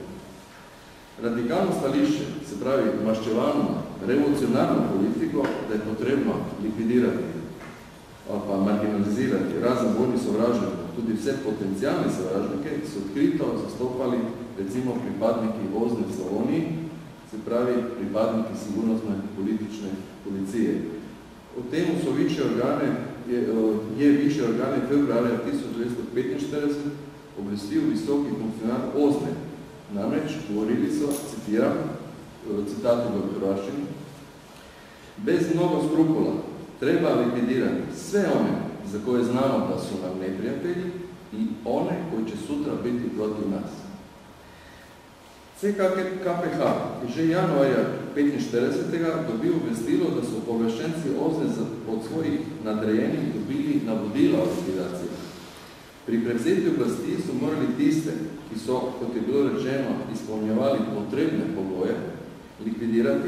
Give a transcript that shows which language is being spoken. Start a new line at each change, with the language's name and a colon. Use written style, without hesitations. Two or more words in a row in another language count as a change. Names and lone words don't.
Slovenian: Radikalno stališče, se pravi maščevalno revolucionarno politiko, da je potrebno likvidirati ali pa marginalizirati razen vojnih sovražnikov, tudi vse potencijalne sovražnike, so odkrito zastopali recimo pripadniki vozne v Slavoniji, se pravi pripadniki sigurnosne politične policije. O tem so višje organe februarja 1945 obvestil visoki funkcionar Ozne. Namreč govorili so, citiram, citatu v hrvaščini,
Croatian: bez mnogo skrupula treba likvidirati sve one za koje znamo da su nam neprijatelji i one koji će sutra biti protiv nas.
Slovenian: CKPH je že januarja 1945. dobil obvestilo, da so povlaščenci Ozne od svojih nadrejenih dobili navodila o likvidaciji. Pri prevzetju oblasti so morali tiste, ki so, kot je bilo rečeno, izpolnjevali potrebne pogoje, likvidirati.